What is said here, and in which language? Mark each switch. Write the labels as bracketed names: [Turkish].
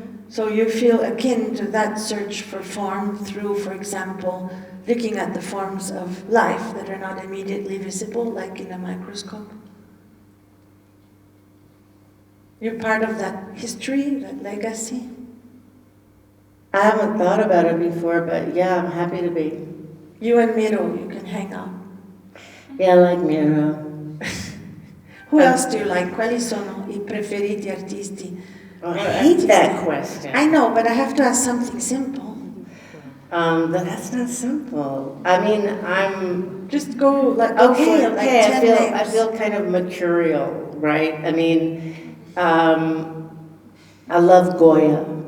[English] So you feel akin to that search for form through, for example, looking at the forms of life that are not immediately visible, like in a microscope. You're part of that history, that legacy? I haven't thought about it before, but yeah, I'm happy to be. You and Miro, you can hang out. Yeah, I like Miro. Who else do you like? [Italian] Quali sono I preferiti artisti? [English] Oh, I hate that question. I know, but I have to ask something simple. But that's not simple. I mean, I'm just go like okay. Like 10 names. I feel kind of mercurial, right? I mean, I love Goya.